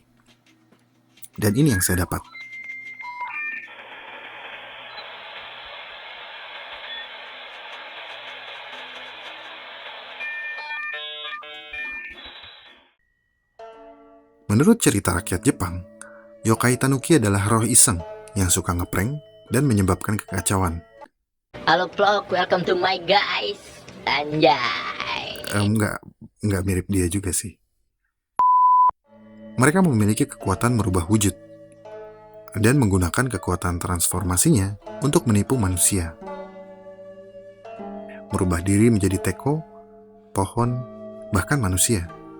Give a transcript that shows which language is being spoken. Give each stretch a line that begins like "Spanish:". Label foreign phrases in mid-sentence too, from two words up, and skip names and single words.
Indonesian: Dan ini yang saya dapat. Menurut cerita rakyat Jepang, yokai tanuki adalah roh iseng yang suka ngeprank dan menyebabkan kekacauan.
English: Halo vlog, welcome to my guys.
Indonesian: Anjay. Nggak mirip dia juga sih. Mereka memiliki kekuatan merubah wujud dan menggunakan kekuatan transformasinya untuk menipu manusia. Merubah diri menjadi teko, pohon, bahkan manusia.